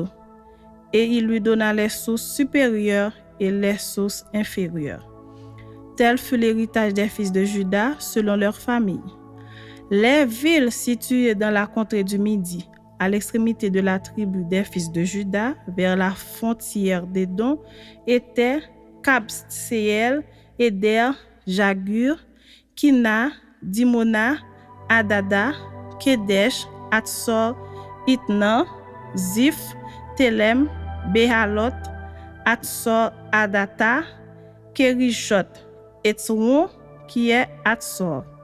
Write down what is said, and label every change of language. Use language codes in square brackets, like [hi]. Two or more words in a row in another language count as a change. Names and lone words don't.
[fr] Et il lui donna les sources supérieures et les sources inférieures. Tel fut l'héritage des fils de Juda selon leur famille. Les villes situées dans la contrée du Midi, à l'extrémité de la tribu des fils de Juda, vers la frontière d'Édom, étaient Kabseel, Éder, Jagur, Kina, Dimona, Adada, Kedesh, Atsor, Itnan, Ziph, Telem, Behalot, Atsor, Adata, Kerishot, Etzron, qui est Atsor,